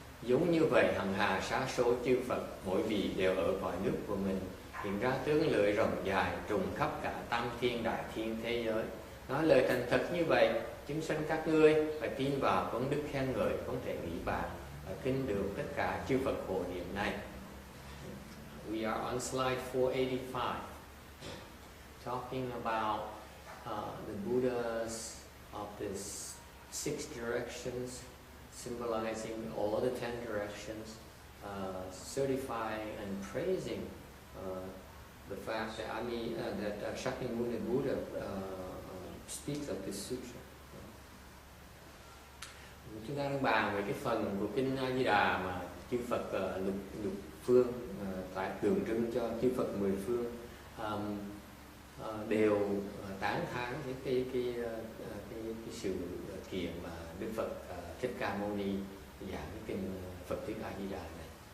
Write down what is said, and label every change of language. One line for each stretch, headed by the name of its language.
Vietnamese: Giống như vậy hằng hà sa số chư Phật, mỗi vị đều ở cõi nước của mình, hiện ra tướng lợi rộng dài, trùng khắp cả tam thiên đại thiên thế giới. Nói lời thành thật như vậy, chúng sanh các ngươi phải tin vào công đức khen ngợi không thể nghĩ bàn và kinh được tất cả chư Phật hộ niệm này.
English: We are on slide 485, talking about the Buddhas of the 6 directions, symbolizing all the 10 directions, certifying and praising the fact that Shakyamuni Buddha speaks of this sutra.
Vietnamese: Chúng ta đang bàn về cái phần của kinh A Di Đà mà chư Phật lục phương tại tượng trưng cho chư Phật mười phương đều tán thán cái sự kiện mà Đức Phật Thích Ca Mâu Ni giảng cái kinh Phật thuyết A Di Đà này.